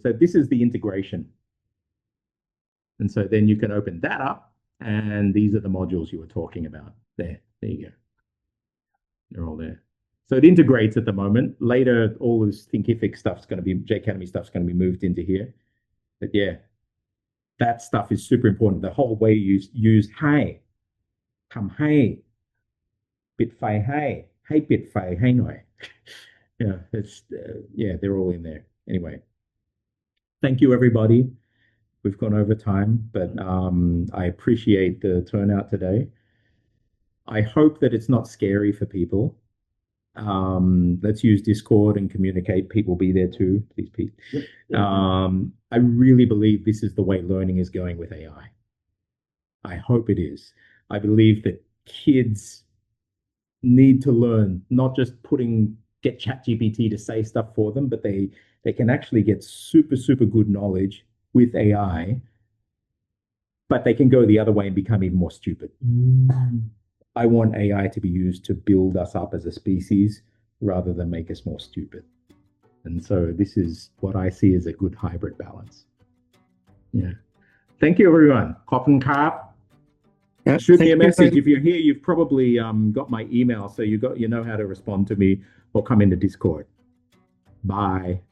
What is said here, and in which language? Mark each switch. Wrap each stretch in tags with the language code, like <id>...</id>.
<en>So this is the integration. And so then you can open that up, and these are the modules you were talking about. There you go. They're all there. So it integrates at the moment. Later, all this thinkific stuff's going to be, JAcademy stuff's going to be moved into here. But yeah, that stuff is super important. The whole way you use</en> <th>ให้,ทำให้, ปิดไฟให้ปิดไฟให้หน่อย.</th> <en>Yeah, they're all in there. Anyway, thank you, everybody. We've gone over time, but I appreciate the turnout today. I hope that it's not scary for people. Let's use Discord and communicate. People be there too, please, Pete. I really believe this is the way learning is going with AI. I hope it is. I believe that kids need to learn, not just get ChatGPT to say stuff for them, but they can actually get super, super good knowledge with AI, but they can go the other way and become even more stupid. I want AI to be used to build us up as a species rather than make us more stupid. And so this is what I see as a good hybrid balance. Yeah. Thank you, everyone.</en> <th>ขอบคุณครับ</th> <en>Shoot me a message. If you're here, you've probably got my email, so you know how to respond to me or come into Discord. Bye.</en>